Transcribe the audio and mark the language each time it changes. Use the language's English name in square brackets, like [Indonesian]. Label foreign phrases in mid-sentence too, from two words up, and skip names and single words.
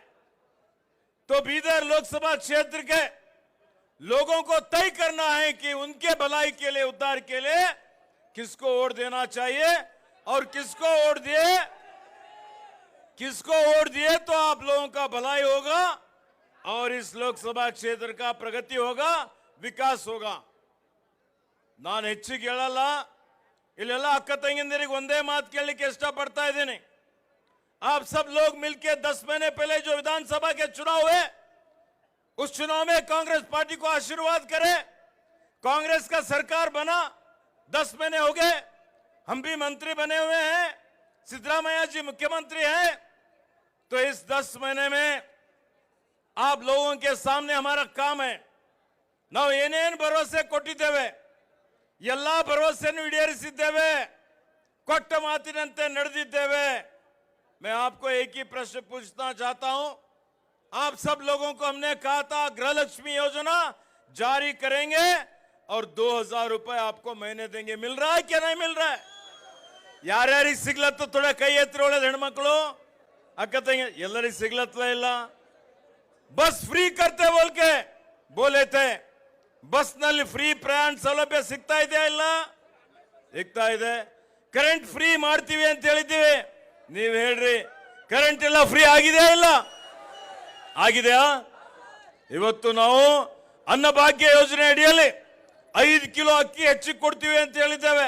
[Hindi] तो बीदर लोकसभा क्षेत्र के लोगों को तय करना है कि उनके भलाई के लिए, उद्धार के लिए किसको वोट देना चाहिए और किसको वोट दिए तो आप लोगों का भलाई होगा और इस लोकसभा क्षेत्र का प्रगति होगा, विकास होगा। [Kannada] ನಾನು ಹೆಚ್ಚಿಗೆ ಹೇಳಲ್ಲ, ಇಲ್ಲೆಲ್ಲ ಅಕ್ಕ ತಂಗಿಯಂದಿರಿಗೆ ಒಂದೇ ಮಾತು ಕೇಳಲಿಕ್ಕೆ ಇಷ್ಟಪಡ್ತಾ ಇದ್ದೀನಿ। [Hindi] आप सब लोग मिलकर 10 महीने पहले जो विधानसभा के चुनाव हुए, उस चुनाव में कांग्रेस पार्टी को आशीर्वाद करें। कांग्रेस का सरकार बना, 10 महीने हो गए, हम भी मंत्री बने हुए हैं, सिद्धरामैया जी मुख्यमंत्री हैं। तो इस 10 महीने में आप लोगों के सामने हमारा काम है। [Kannada] ನಾವು ಏನೇನು ಭರವಸೆ ಕೊಟ್ಟಿದ್ದೇವೆ ಎಲ್ಲ ಭರವಸೆಯನ್ನು ಈಡೇರಿಸಿದ್ದೇವೆ, ಕೊಟ್ಟ ಮಾತಿನಂತೆ ನಡೆದಿದ್ದೇವೆ। [Hindi] मैं आपको एक ही प्रश्न पूछना चाहता हूं। आप सब लोगों को हमने कहा था गृहलक्ष्मी योजना जारी करेंगे और 2000 रुपए आपको महीने देंगे। मिल रहा है क्या नहीं मिल रहा है? [Kannada] ಯಾರ್ಯಾರಿಗೆ ಸಿಗ್ಲತ್ತು थोड़ा ಕೈ ಎತ್ತಿ ಒಳ್ಳೆ ಹೆಣ್ಮಕ್ಳು ಅಕ್ಕ ತಂಗಿ ಎಲ್ಲರಿಗೆ ಸಿಗ್ಲತ್ತಲ್ಲ ಇಲ್ಲ? [Hindi] बस फ्री करते बोल के बोले थे, [Kannada] बस ನಲ್ಲಿ ಫ್ರೀ ಪ್ರಯಾಣ ಸೌಲಭ್ಯ ಸಿಗ್ತಾ ಇದೆಯಾ ಇಲ್ಲ? ಸಿಗ್ತಾ ಇದೆ। [English] current free [Kannada] ಮಾಡ್ತೀವಿ ಅಂತ ಹೇಳಿದ್ದೀವಿ, ನೀವು ಹೇಳ್ರಿ ಕರೆಂಟ್ ಎಲ್ಲ ಫ್ರೀ ಆಗಿದೆಯಾ ಇಲ್ಲ? ಆಗಿದೆಯಾ? ಇವತ್ತು ನಾವು ಅನ್ನಭಾಗ್ಯ ಯೋಜನೆ ಅಡಿಯಲ್ಲಿ 5 ಕಿಲೋ ಅಕ್ಕಿ ಹೆಚ್ಚಿಗೆ ಕೊಡ್ತೀವಿ ಅಂತ ಹೇಳಿದ್ದೇವೆ।